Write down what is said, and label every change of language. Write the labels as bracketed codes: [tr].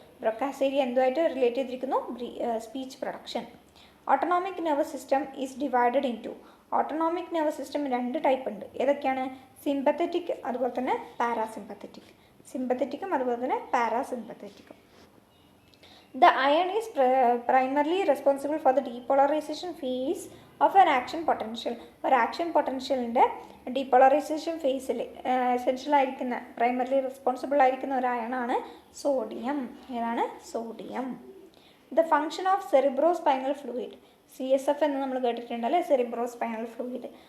[ml] ബ്രൊക്കാസ് area എന്തുമായിട്ട് relate ചെയ്തിരിക്കുന്നു, speech production. [en] Autonomic nervous system is divided in two. [ml] Autonomic nervous system 2 type ഉണ്ട്. ഏതൊക്കെയാണ്, sympathetic അതുപോലെ തന്നെ parasympathetic. സിമ്പത്തറ്റിക്കും അതുപോലെ തന്നെ പാരാസിമ്പത്തറ്റിക്കും. [en] The iron is primarily responsible for the depolarization phase of an action potential. [ml] ഒരു action പൊട്ടൻഷ്യലിൻ്റെ depolarisation ഫേസിൽ essential ആയിരിക്കുന്ന, primarily responsible ആയിരിക്കുന്ന ഒരു അയണാണ് സോഡിയം. ഏതാണ്, sodium. [en] the function of cerebrospinal fluid, [ml] CSF എന്ന് നമ്മൾ കേട്ടിട്ടുണ്ട് അല്ലേ, സെറിബ്രോസ്പൈനൽ ഫ്ലൂയിഡ്.